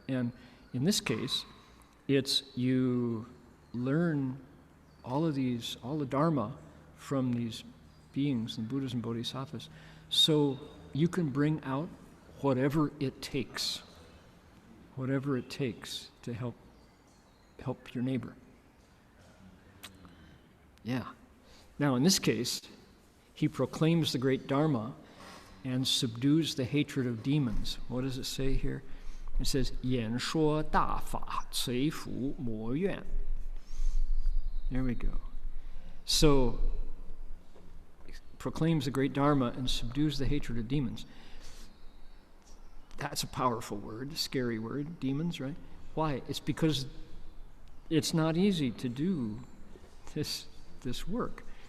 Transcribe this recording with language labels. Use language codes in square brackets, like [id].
[en] And in this case, it's you learn all the Dharma from these beings, the Buddhas and Bodhisattvas, so you can bring out whatever it takes to help your neighbor. Yeah. Now, in this case, he proclaims the great Dharma and subdues the hatred of demons. What does it say here? [zh] It says, 演说大法，摧伏魔怨. [en] There we go. So, proclaims the great Dharma and subdues the hatred of demons. That's a powerful word, scary word, demons, right? Why? It's because it's not easy to do this work.